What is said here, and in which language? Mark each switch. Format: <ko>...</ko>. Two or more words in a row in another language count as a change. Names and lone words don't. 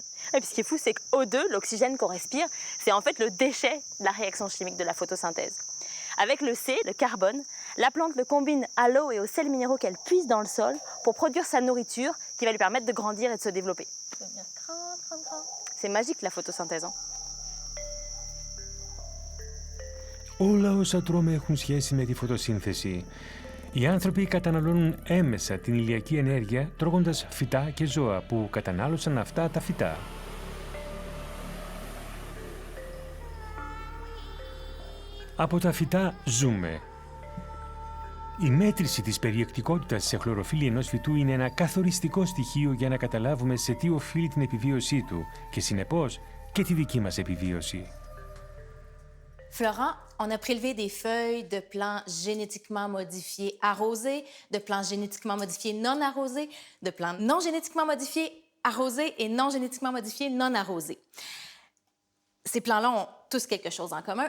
<fr>Et puis ce qui est fou, c'est que O2, l'oxygène qu'on respire, c'est en fait le déchet de la réaction chimique de la photosynthèse. Avec le C, le carbone, la plante le combine à l'eau et aux sels minéraux qu'elle puise dans le sol pour produire sa nourriture qui va lui permettre de grandir et de se développer. C'est magique la photosynthèse. Hein?</fr> <el>Όλα όσα τρώμε έχουν σχέση με τη φωτοσύνθεση. Οι άνθρωποι καταναλώνουν έμεσα την ηλιακή ενέργεια τρώγοντας φυτά και ζώα που κατανάλωσαν αυτά τα φυτά. Από τα φυτά ζούμε. Η μέτρηση της περιεκτικότητας σε χλωροφύλλη ενός φυτού είναι ένα καθοριστικό στοιχείο για να καταλάβουμε σε τι οφείλει την επιβίωσή του και συνεπώς και τη δική μας επιβίωση.</el> <fr>Florent, on a prélevé des feuilles de plants génétiquement modifiés arrosés, de plants génétiquement modifiés non arrosés, de plants non génétiquement modifiés arrosés et non génétiquement modifiés non arrosés. Ces plants-là ont tous quelque chose en commun.</fr>